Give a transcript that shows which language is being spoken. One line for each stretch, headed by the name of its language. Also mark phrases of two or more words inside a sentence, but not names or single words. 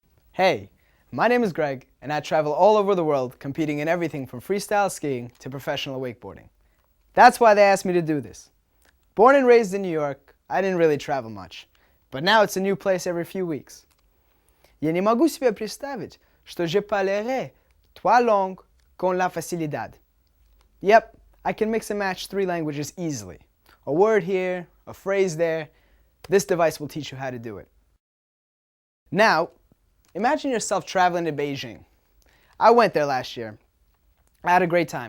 English: Hey, my name is Greg, and I travel all over the world competing in everything from freestyle skiing to professional wakeboarding. That's why they asked me to do this. Born and raised in New York, I didn't really travel much, but now it's a new place every few weeks.
Russian: Я не могу себе представить, что
French: je parlerai trois langues
Spanish: con la facilidad.
English: Yep, I can mix and match 3 languages easily. A word here, a phrase there. This device will teach you how to do it. Now, imagine yourself traveling to Beijing. I went there last year. I had a great time.